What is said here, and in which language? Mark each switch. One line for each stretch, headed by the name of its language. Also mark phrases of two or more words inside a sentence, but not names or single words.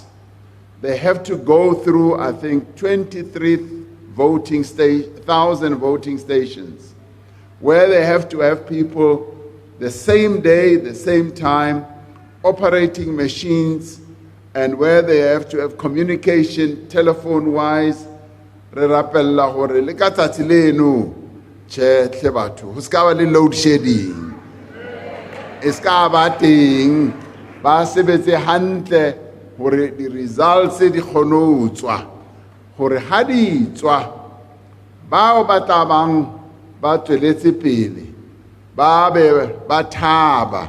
English: They have to go through, I think, 23,000 voting stations, where they have to have people the same day, the same time, operating machines, and where they have to have communication telephone-wise.
Southern Sotho: Re rapella hore le ka tsatsi leno che tle batho ho ska ba le
English: load shedding,
Southern Sotho: e ska ba teng, ba sebetse hantle hore di results di kgone ho tswa, hore ha di tswa bao ba tabang ba tsweletse pele ba be ba thaba.